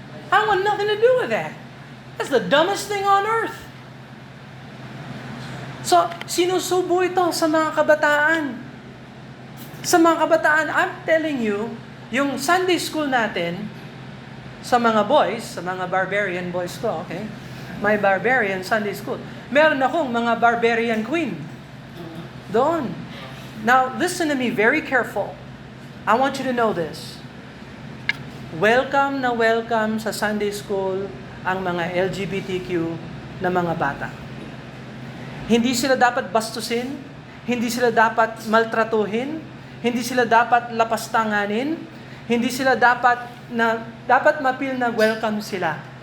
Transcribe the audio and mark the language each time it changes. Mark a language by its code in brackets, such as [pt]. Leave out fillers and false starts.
[en] I want nothing to do with that. That's the dumbest thing on earth. [tl] So, sinusubo ito sa mga kabataan. Sa mga kabataan, [en] I'm telling you, [tl] yung Sunday school natin, sa mga boys, sa mga barbarian boys ko, okay? [en] My barbarian Sunday school. [tl] Meron akong mga barbarian queen. Doon. [en] Now, listen to me very careful. I want you to know this. [tl] Welcome na welcome sa Sunday school ang mga LGBTQ na mga bata. Hindi sila dapat bastusin, hindi sila dapat maltratuhin, hindi sila dapat lapastanganin, hindi sila dapat mapil na welcome sila.